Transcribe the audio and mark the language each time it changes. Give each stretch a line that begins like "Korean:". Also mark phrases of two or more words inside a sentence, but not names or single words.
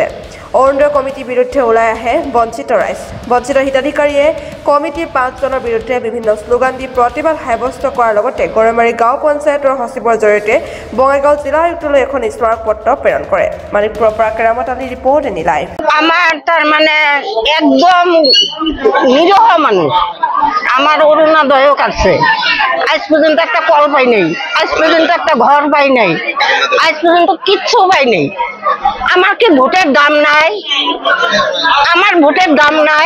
Assamese: অৰুণোদয় কমিটিৰ বিৰুদ্ধে ওলাই আহে বঞ্চিত ৰাইজ। বঞ্চিত হিতাধিকাৰীয়ে কমিটিৰ 5জনৰ বিৰুদ্ধে বিভিন্ন শ্লোগান দি প্ৰতিবাদ সাব্যস্ত কৰাৰ লগতে গৰৈমাৰী গাঁও পঞ্চায়তৰ সচিবৰ জৰিয়তে বঙাইগাঁও জিলা আয়ুক্তলৈ এখন স্মাৰক পত্ৰ প্ৰেৰণ কৰে। মানিকপুৰৰ পৰা কেৰামত আলী
English: report ANI live.
Bangla: আমার তার মানে একদম নিরহ মানুষ আমার অরুণোদয়ও কাটছে। আজ পর্যন্ত একটা কল পাই নাই, আজ পর্যন্ত একটা ঘর পাই নাই, আজ পর্যন্ত কিচ্ছু পাই নাই। আমার কি ভোটের দাম নাই? আমার ভোটের দাম নাই।